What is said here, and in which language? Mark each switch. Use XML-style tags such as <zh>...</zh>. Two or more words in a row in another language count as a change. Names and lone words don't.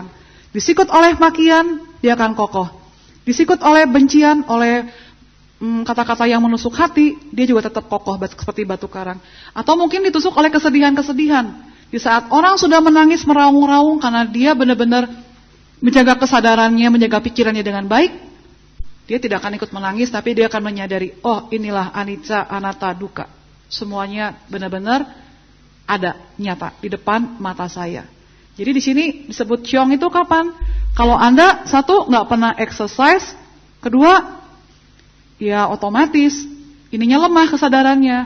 <id>Disikut oleh makian, dia akan kokoh. Disikut oleh bencian, oleh kata-kata yang menusuk hati, dia juga tetap kokoh seperti batu karang. Atau mungkin ditusuk oleh kesedihan-kesedihan. Di saat orang sudah menangis meraung-raung karena dia benar-benar menjaga kesadarannya, menjaga pikirannya dengan baik, dia tidak akan ikut menangis, tapi dia akan menyadari, oh inilah</id> <pi>anicca, anatta, dukkha.</pi> <id>Semuanya benar-benar ada, nyata, di depan mata saya. Jadi di sini disebut ciong itu kapan? Kalau Anda satu nggak pernah exercise, kedua ya otomatis ininya lemah kesadarannya.</id>